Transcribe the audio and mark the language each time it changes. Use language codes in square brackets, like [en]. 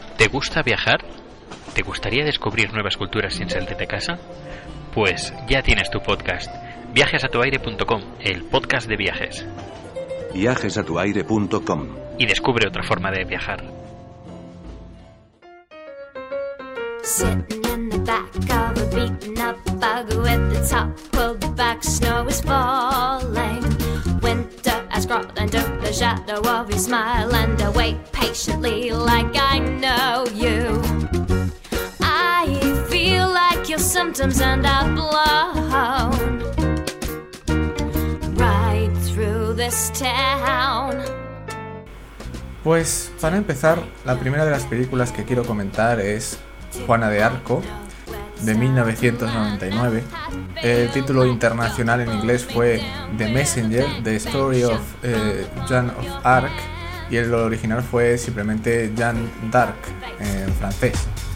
[es] gusta viajar? ¿Te gustaría descubrir nuevas culturas sin salir de casa? Pues ya tienes tu podcast, viajesatuaire.com, el podcast de viajes. Viajesatuaire.com. Y descubre otra forma de viajar. [en] Sitting in the back of a beaten up buggy with the top pulled back, snow is falling. Winter has crawled under the shadow of your smile, and I wait patiently like I know you. I feel like your symptoms end up blown right through this town. [es] Pues para empezar, la primera de las películas que quiero comentar es Juana de Arco, de 1999. El título internacional en inglés fue The Messenger, The Story of Jeanne of Arc, y el original fue simplemente Jeanne d'Arc en francés.